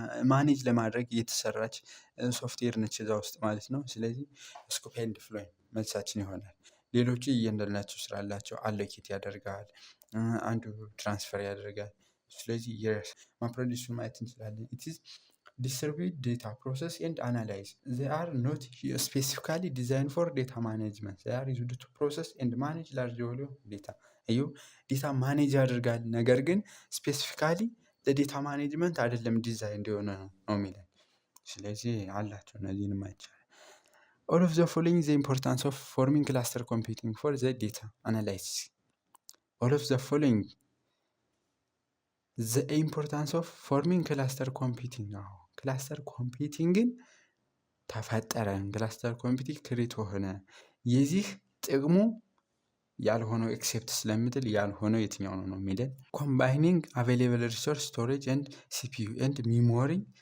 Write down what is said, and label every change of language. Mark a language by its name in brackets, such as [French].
[Amharic] ማኔጅ ለማድረግ የተሰራች ሶፍትዌር ነች እዛ ውስጥ ማለት ነው። ስለዚህ ስኮፕ ኤንድ ፍሉም መልሳችን ይሆናል። ሌሎቹ እያንዳንዳቸው ስራ አላቸው። አሎኬት ያደርጋል፣ አንዱ ትራንስፈር ያደርጋል። ስለዚህ ማፕሬዲዩስ ማየት እንችላለን። [English] ኢት ኢዝ distribute data process and analyze. They are not specifically designed for data management. They are used to process and manage large volume data. [Amharic] ዴታ ማኔጅ ያደርጋል፣ ነገር ግን ስፔሲፊካሊ ለዴታ ማኔጅመንት አይደለም ዲዛይን እንዲሆነ ነው የሚለን። ስለዚህ አላቸው እነዚህንም አይቻልም። [English] all of the following the importance of forming cluster computing for the data analysis. all of the following the importance of forming cluster computing. [Amharic] ክላስተር ኮምፒውቲንግን ተፈጠረን፣ ክላስተር ኮምፒውቲንግ ክሬት ሆነ። የዚህ ጥቅሙ ያልሆነው ኤክሴፕት ስለምትል ያልሆነው የትኛው ነው የሚለን [English] ኮምባይኒንግ አቬይላብል ሪሶርስ ስቶሬጅ ኤንድ ሲፒዩ ኤንድ ሚሞሪ